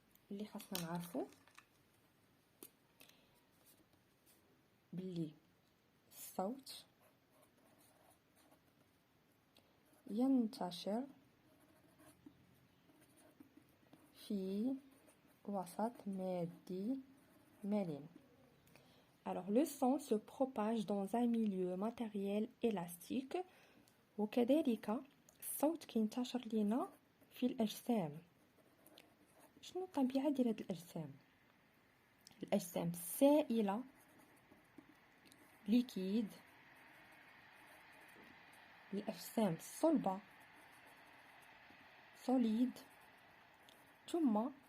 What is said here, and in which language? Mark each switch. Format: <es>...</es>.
<ar>اللي خاصنا نعرفوا باللي الصوت ينتشر في وسط مادي مرن.</ar> <fr>Alors le son se propage dans un milieu matériel élastique.</fr> <ar>وكذلك الصوت كينتشر لينا في الأجسام. شنو الطبيعة ديال هاد الأجسام؟ الأجسام السائلة ليكيد، الأجسام الصلبة سوليد، ثم</ar>